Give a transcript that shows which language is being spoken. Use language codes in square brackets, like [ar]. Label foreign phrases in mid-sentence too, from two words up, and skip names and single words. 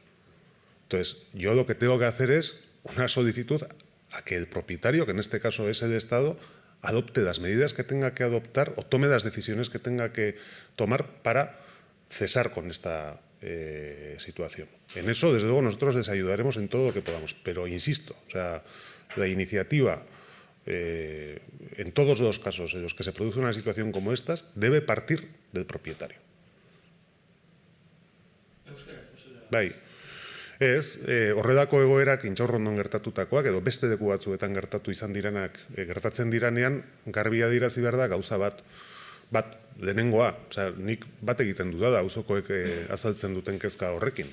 [es] Entonces, yo lo que tengo que hacer es una solicitud a que el propietario, que en este caso es el Estado, adopte las medidas que tenga que adoptar o tome las decisiones que tenga que tomar para cesar con esta situación. En eso, desde luego, nosotros les ayudaremos en todo lo que podamos. Pero, insisto, o sea, la iniciativa, en todos los casos en los que se produce una situación como esta, debe partir del propietario. [eu] Horrelako egoerak Intxaurrondon gertatutakoak edo beste leku batzuetan gertatu izan direnak gertatzen diranean, garbi adierazi behar da gauza bat lehenengoa, nik bat egiten du da auzokoek azaltzen duten kezka horrekin.